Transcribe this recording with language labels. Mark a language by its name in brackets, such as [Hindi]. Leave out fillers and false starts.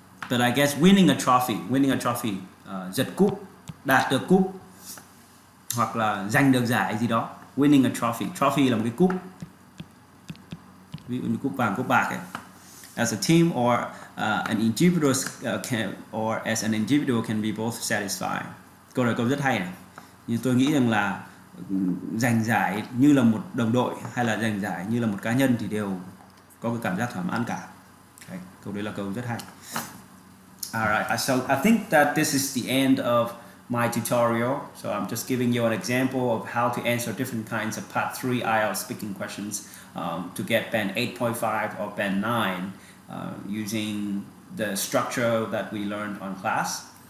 [English] But I guess winning a trophy, [Vietnamese] giật cúp, đạt được cúp, hoặc là giành được giải gì đó, [English] winning a trophy. [Vietnamese] Trophy là một cái cúp, ví dụ như cúp vàng, cúp bạc ấy. [English] As a team or an individual or as an individual can be both satisfying. [Vietnamese] Câu này câu rất hay này. Nhưng tôi nghĩ rằng là giành giải như là một đồng đội hay là giành giải như là một cá nhân thì đều có cái cảm giác thỏa mãn cả. Okay. Câu đấy là câu rất hay. [English] Alright, so I think that this is the end of my tutorial. So I'm just giving you an example of how to answer different kinds of Part 3 IELTS speaking questions to get Band 8.5 or Band 9 using the structure that we learned on class.